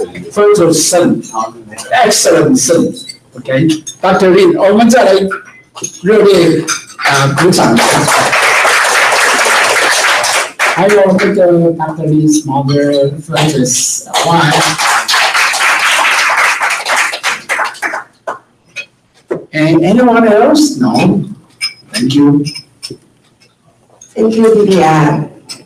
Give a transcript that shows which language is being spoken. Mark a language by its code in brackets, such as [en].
[en] First son, excellent son. Okay, Dr. [zh] Lee, 我们再来热烈鼓掌。还有这个 Dr. [en] Lee's mother, Frances Wang. And anyone else? No. Thank you. Thank you, Vivian.